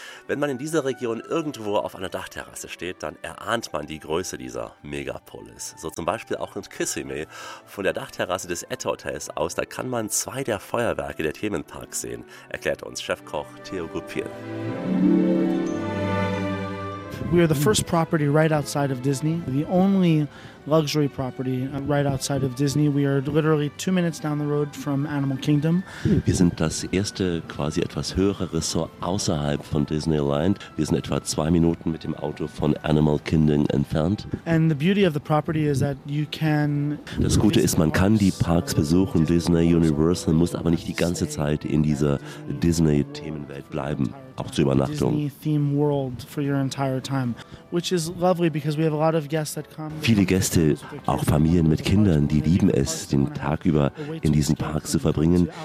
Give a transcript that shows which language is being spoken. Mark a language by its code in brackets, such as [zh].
[de] Wenn man in dieser Region irgendwo auf einer Dachterrasse steht, dann erahnt man die Größe dieser Megapolis. So zum Beispiel auch in Kissimmee. Von der Dachterrasse des Etta Hotels aus, da kann man zwei der Feuerwerke der Themenparks sehen, erklärt uns Chefkoch Theo Goupil. [en] We are the first property right outside of Disney, the only luxury property right outside of Disney. We are literally 2 minutes down the road from Animal Kingdom. [de] Wir sind das erste quasi etwas höhere Ressort außerhalb von Disneyland. Wir sind etwa 2 Minuten mit dem Auto von Animal Kingdom entfernt. [en] And the beauty of the property is that you can. [de] Das Gute ist, man kann die Parks besuchen, Disney Universal, muss aber nicht die ganze Zeit in dieser Disney-Themenwelt bleiben. Auch zur Übernachtung. Viele Gäste, auch Familien mit Kindern, die lieben es, den Tag über in diesen Park zu verbringen.